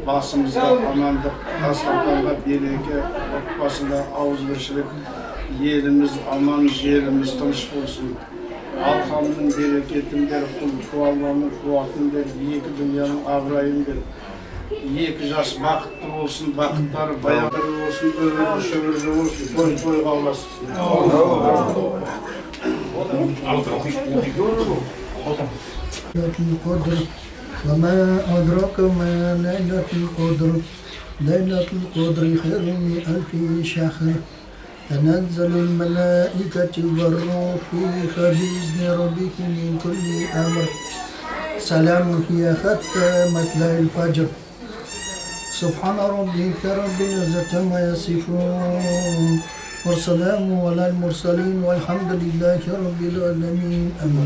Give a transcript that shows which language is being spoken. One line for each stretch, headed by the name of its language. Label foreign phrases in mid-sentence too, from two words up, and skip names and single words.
Kazakh: басымызға амандық, дастарханда береке, отбасында ауызбіршілік, еліміз аман, жеріміз тыныш болсын. Алқамның берекетін бер, Алланың қуатын бер, екі дүнияның абырайын бер. Екі жас бақытты болсын, бақыттары баяғыр болсын, өмірі шөбірі болсын, той-тойға ұласын.
Arabic: وما أدراك ما ليلة القدر ليلة القدر خير من ألف شهر تنزل الملائكة والروح فيها بإذن ربهم من كل أمر سلام هي حتى مطلع الفجر سبحان ربك رب العزة عما يصفون والسلام على المرسلين والحمد لله رب العالمين آمين.